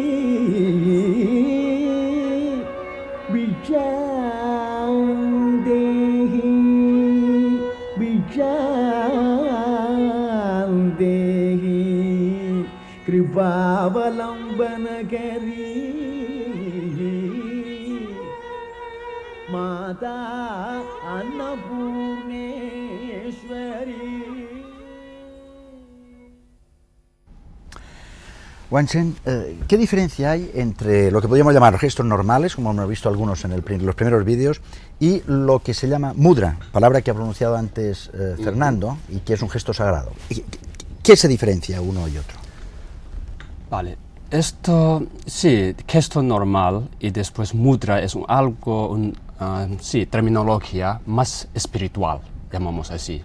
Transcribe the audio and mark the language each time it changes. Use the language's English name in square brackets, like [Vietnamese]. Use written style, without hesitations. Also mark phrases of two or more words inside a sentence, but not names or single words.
[Sanskrit] भिक्षां देहि भिक्षां देहि कृपावलम्बनकरी माता अन्नपूर्णेश्वरी. [Spanish] Wanchen, ¿qué diferencia hay entre lo que podríamos llamar gestos normales, como hemos visto algunos en los primeros vídeos, y lo que se llama mudra, palabra que ha pronunciado antes Fernando, y que es un gesto sagrado? ¿Qué se diferencia uno y otro? Vale, esto sí, gesto normal y después mudra es algo, sí, terminología más espiritual, llamamos así.